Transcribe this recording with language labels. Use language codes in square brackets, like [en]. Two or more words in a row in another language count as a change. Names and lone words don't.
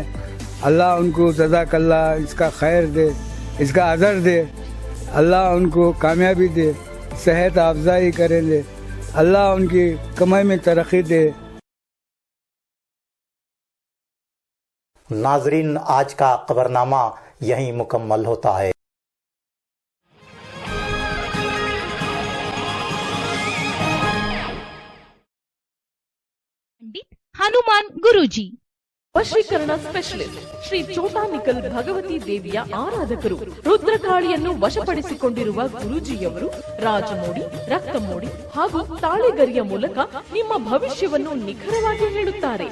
[ur] اللہ ان کو جزاک اللہ اس کا خیر دے، اس کا اجر دے. اللہ ان کو کامیابی دے، صحت افزائی کریں دے. اللہ ان کی کمائی میں ترقی دے. ناظرین، آج کا خبرنامہ یہیں مکمل ہوتا ہے. [kn] ಹನುಮಾನ್ ಗುರೂಜಿ ವಶೀಕರಣ ಸ್ಪೆಷಲಿಸ್ಟ್ ಶ್ರೀ ಚೋಟಾನಿಕಲ್ ಭಗವತಿ ದೇವಿಯ ಆರಾಧಕರು. ರುದ್ರಕಾಳಿಯನ್ನು ವಶಪಡಿಸಿಕೊಂಡಿರುವ ಗುರೂಜಿಯವರು ರಾಜಮೋಡಿ, ರಕ್ತಮೋಡಿ ಹಾಗೂ ತಾಳೆಗರಿಯ ಮೂಲಕ ನಿಮ್ಮ ಭವಿಷ್ಯವನ್ನು ನಿಖರವಾಗಿ ಹೇಳುತ್ತಾರೆ.